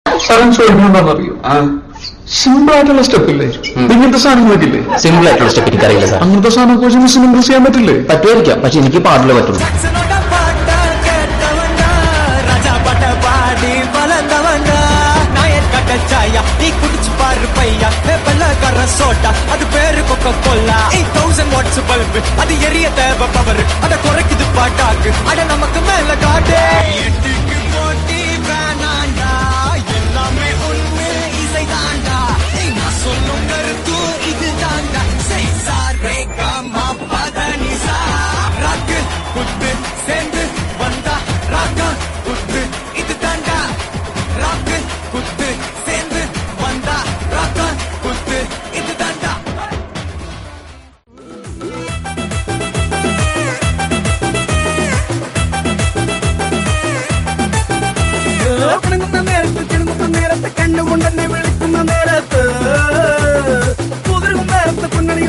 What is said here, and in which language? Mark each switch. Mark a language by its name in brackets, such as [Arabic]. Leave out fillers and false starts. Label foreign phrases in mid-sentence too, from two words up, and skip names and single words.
[Malayalam] അവൻ ചോദിക്കണമെന്നറിയോ? സിമ്പിൾ ആയിട്ടുള്ള സ്റ്റെപ്പ് ഇല്ലേ? ഇങ്ങനത്തെ സാധനങ്ങളൊക്കെ സിമ്പിൾ ആയിട്ടുള്ള സ്റ്റെപ്പ് എനിക്കറിയില്ല സാർ. അങ്ങനത്തെ സാധനമൊക്കെ വെച്ച് മിസ്സിന് ഇംപ്രസ് ചെയ്യാൻ പറ്റില്ലേ? പറ്റുമായിരിക്കാം, പക്ഷെ എനിക്ക് പാടില്ല പറ്റുള്ളൂ. [Tamil] அது பேரு கொக்கோ கோலா 8000 [English] watts bulb [Tamil] அது எரிய தேவை பவர் அத குறைக்குது பாட்டாக்கு அட நமக்கு மேல காட்டு எட்டுக்கு போட்டி வேணாண்டா எல்லாமே உண்மை இசை தாண்டா நான் சொல்லும் கருத்து இது தாண்டா சைசாரே காமா பதனிசா ராக்கு குத்து சேர்ந்து வந்தா ராக்கா குத்து இது தாண்டா ராக்கு குத்து சேர்ந்து வந்தா ராக்கா குத்து இது தாண்டா. [Malayalam] കിണുങ്ങുന്ന നേരത്ത് കണ്ണുകൊണ്ടെന്നെ വിളിക്കുന്ന നേരത്ത് കുതിരുന്ന നേരത്ത് പുന്നണിയും